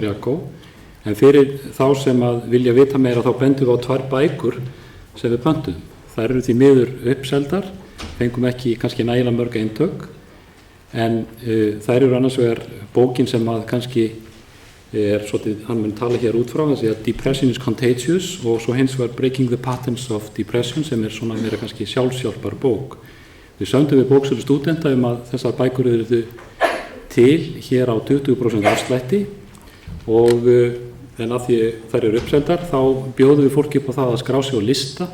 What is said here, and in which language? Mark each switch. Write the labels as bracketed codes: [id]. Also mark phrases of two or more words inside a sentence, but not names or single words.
[is] Yapko, en fyrir þá sem að vilja vita meira þá bendum við á 2 bækur sem við pöntum. Þær eru því miður uppseldar, fengum ekki kannski nægilega mörg eintök, en þær eru annars vegar bókin sem að kannski svolítið, hann mun tala hér út frá, þessi að Depression is contagious, og svo hins vegar Breaking the Patterns of Depression sem svona meira kannski sjálfshjálpar bók. Við sömdum við bóksölu stúdenta að þessar bækur eru til hér á 20% afslætti og en að því þær eru uppseldar þá bjóðum við fólki upp á það að skrá sig á lista.